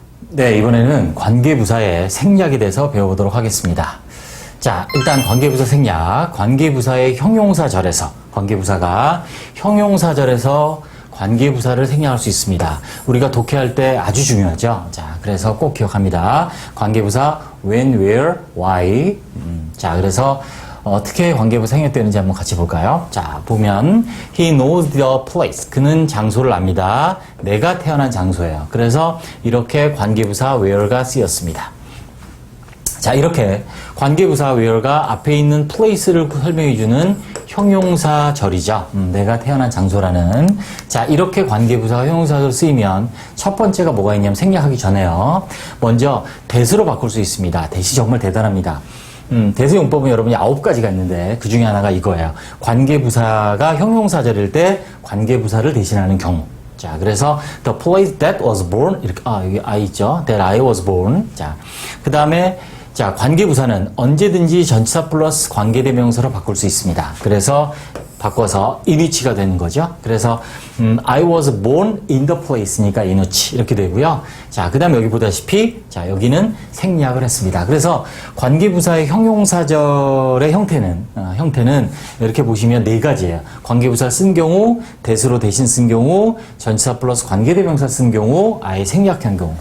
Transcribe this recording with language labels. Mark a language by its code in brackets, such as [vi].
[ko] 네, 이번에는 관계부사의 생략에 대해서 배워보도록 하겠습니다. 자, 일단 관계부사 생략. 관계부사의 형용사절에서, 관계부사가 형용사절에서 관계부사를 생략할 수 있습니다. 우리가 독해할 때 아주 중요하죠. 자, 그래서 꼭 기억합니다. 관계부사 when, where, why. 자, 그래서 어떻게 관계부사 생략되는지 한번 같이 볼까요? 자, 보면 [en] he knows the place. [ko] 그는 장소를 압니다. 내가 태어난 장소예요. 그래서 이렇게 관계부사 where가 쓰였습니다. 자, 이렇게 관계부사 where가 앞에 있는 place를 설명해주는 형용사절이죠. 내가 태어난 장소라는. 자, 이렇게 관계부사가 형용사절 쓰이면 첫 번째가 뭐가 있냐면 생략하기 전에요. 먼저 대수로 바꿀 수 있습니다. 대시 정말 대단합니다. 대수용법은 여러분이 9가지가 있는데 그 중에 하나가 이거예요. 관계부사가 형용사절일 때 관계부사를 대신하는 경우. 자, 그래서 [en] the place that was born [ko] 이렇게 여기 I 있죠. [en] that I was born. [ko] 자, 그다음에 자, 관계부사는 언제든지 전치사 플러스 관계대명사로 바꿀 수 있습니다. 그래서 바꿔서 in which가 되는 거죠. 그래서 [en] I was born in the place [ko] 니까 in which 이렇게 되고요. 자, 그 다음에 여기 보다시피 자, 여기는 생략을 했습니다. 그래서 관계부사의 형용사절의 형태는 이렇게 보시면 네 가지예요. 관계부사 쓴 경우, 대수로 대신 쓴 경우, 전치사 플러스 관계대명사 쓴 경우, 아예 생략한 경우.